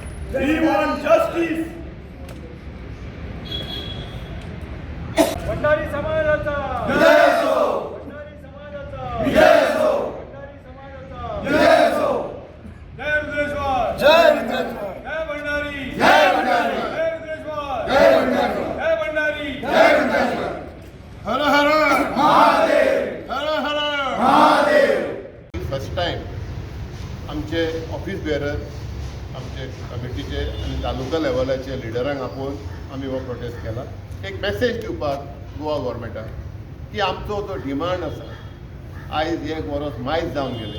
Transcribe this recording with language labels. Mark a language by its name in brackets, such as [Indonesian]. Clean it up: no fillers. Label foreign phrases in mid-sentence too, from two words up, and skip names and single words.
[English] We want justice. [Marathi] भंडारी समाजाचा जय असो. भंडारी समाजाचा जय असो. भंडारी समाजाचा जय असो. जय रुद्रेश्वर जय रुद्रेश्वर. जय भंडारी जय भंडारी. जय रुद्रेश्वर जय भंडारी. जय भंडारी जय रुद्रेश्वर. हर हर महादेव. हर हर महादेव. [English] first time [Konkani] आमचे [English] office bearer [Konkani] आमचे कमिटीचे आणि तालुका लेवलाचे लिडरांक आपोवन आमी हो प्रोटेस्ट केला. एक मेसेज दिवपाक गोवा गव्हर्मेंटाक की आमचो जो डिमांड आसा आयज 1 वर्स मायज जावन गेले.